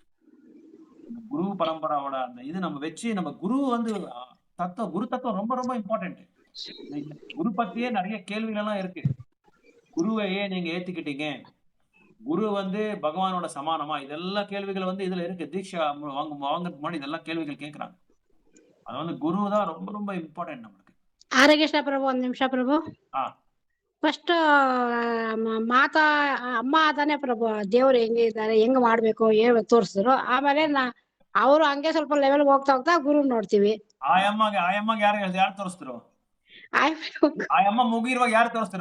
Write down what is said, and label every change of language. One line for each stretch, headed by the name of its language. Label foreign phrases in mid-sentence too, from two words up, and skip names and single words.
Tamil: குரு பரம்பராவோட அந்த இது நம்ம வச்சு நம்ம குரு வந்து குரு தத்துவம் ரொம்ப ரொம்ப இம்பார்ட்டன்ட். குரு பத்தியே நிறைய கேள்விகள் எல்லாம் இருக்கு. குருவையே நீங்க ஏத்துக்கிட்டீங்க, குரு வந்து பகவானோட சமானமா, இதெல்லாம் கேள்விகள் வந்து இதுல இருக்கு. தீட்சா வாங்கறதுக்கு முன்னாடி இதெல்லாம் கேள்விகள் கேட்கறாங்க. அது வந்து குரு தான் ரொம்ப ரொம்ப இம்பார்ட்டன்ட் நம்மளுக்கு.
Kannada: ಹರೇ ಕೃಷ್ಣ ಪ್ರಭು, ಒಂದ್ ನಿಮಿಷ ಪ್ರಭು. ಫಸ್ಟ್ ಮಾತಾ ಅಮ್ಮ ತಾನೇ ಪ್ರಭು ದೇವ್ರು ಹೆಂಗೆ ಇದ್ದಾರೆ, ಹೆಂಗ್ ಮಾಡ್ಬೇಕು ತೋರಿಸಿದ್ರು. ಆಮೇಲೆ ಅವರು ಹಂಗೆ ಸ್ವಲ್ಪ ಲೆವೆಲ್ ಹೋಗ್ತಾ ಹೋಗ್ತಾ ಗುರು ನೋಡ್ತೀವಿ. ಆಯಮ್ಮಗೆ ಯಾರು ತೋರಿಸ್ತಿರೋ? ಆಯಮ್ಮ ಮುಗಿರುವಾಗ ಯಾರು ತೋರಿಸ್ತಿರೋ?